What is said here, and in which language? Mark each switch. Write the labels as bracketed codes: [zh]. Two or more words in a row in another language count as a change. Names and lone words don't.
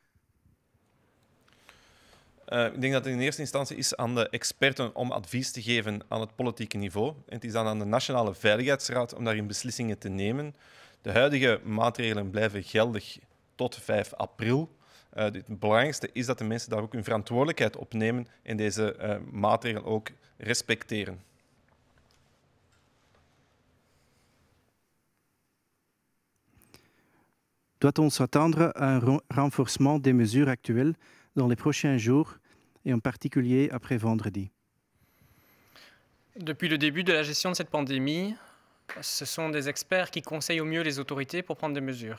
[nl] Ik denk dat het in eerste instantie is aan de experten om advies te geven aan het politieke niveau. En het is dan aan de Nationale Veiligheidsraad om daarin beslissingen te nemen. De huidige maatregelen blijven geldig tot 5 april. Het belangrijkste is dat de mensen daar ook hun verantwoordelijkheid op nemen en deze maatregelen ook respecteren. [fr] Doit-on s'attendre à un renforcement des mesures actuelles dans les prochains jours et en particulier après vendredi? Depuis le début de la gestion de cette pandémie, ce sont des experts qui conseillent au mieux les autorités pour prendre des mesures.